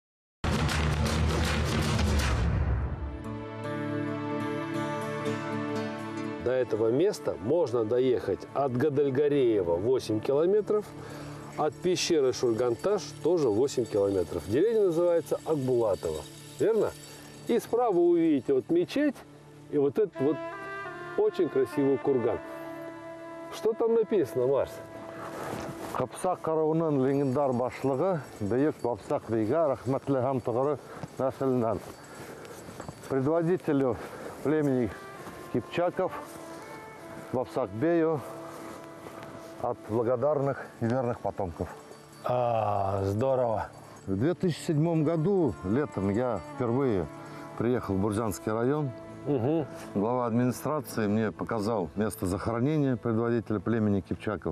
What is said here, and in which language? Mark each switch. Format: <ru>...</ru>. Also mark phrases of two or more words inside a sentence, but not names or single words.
<ru>До этого места можно доехать от Гадальгареева 8 километров, от пещеры Шульганташ тоже 8 километров. Деревня называется Акбулатова, верно? И справа увидите вот мечеть и вот этот вот очень красивый курган. Что там написано, Марс?</ru> <ba>Қыпсақ қарауынан легендар башлығы Бейік Бабсак бейге рахматлы хам тұғыры нәсілінен.</ba> <ru>Предводителю племени Кипчаков Бабсак бею от благодарных и верных потомков. Здорово. В 2007 году, летом, я впервые приехал в Бурзянский район. Глава администрации мне показал место захоронения предводителя племени Кипчаков.</ru>